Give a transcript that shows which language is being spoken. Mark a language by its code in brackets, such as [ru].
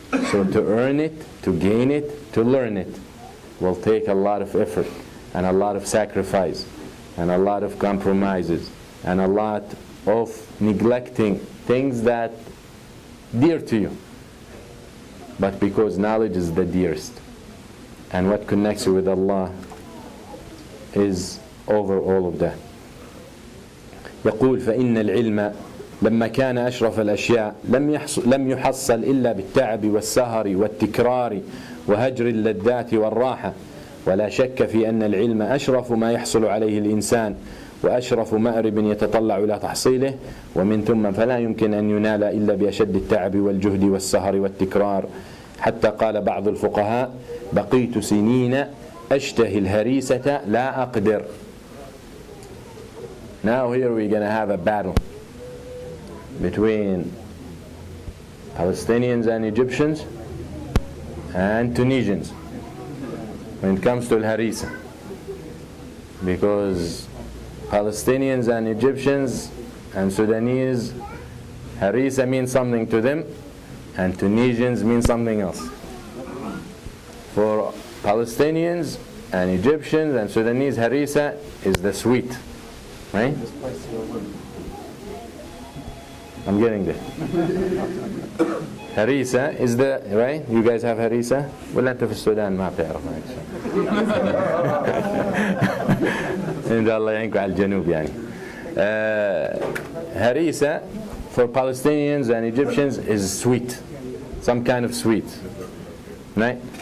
[en] So to earn it, to gain it, to learn it will take a lot of effort and a lot of sacrifice and a lot of compromises and a lot of neglecting things that dear to you. But because knowledge is the dearest, and what connects you with Allah is over all of that. [ar] يقول فإن العلم لما كان أشرف الأشياء لم يحصل إلا بالتعب والسهر والتكرار وهجر اللذات والراحة ولا شك في أن العلم أشرف ما يحصل عليه الإنسان وأشرف مأرب يتطلع إلى تحصيله ومن ثم فلا يمكن أن ينال إلا بأشد التعب والجهد والسهر والتكرار حتى قال بعض الفقهاء بقيت سنين أشتهي الهريسة لا أقدر. [en] Now here we're going to have a battle between Palestinians and Egyptians and Tunisians when it comes to al-harisa, because Palestinians and Egyptians and Sudanese, harisa means something to them and Tunisians mean something else. For Palestinians and Egyptians and Sudanese, harisa is the sweet, right? I'm getting there. Harisa is the, right? You guys have harisa? [ar] ولا أنت في السودان ما بتعرف؟ إن الله يعينكم على الجنوب يعني. [en] Harisa for Palestinians and Egyptians is sweet, some kind of sweet, right?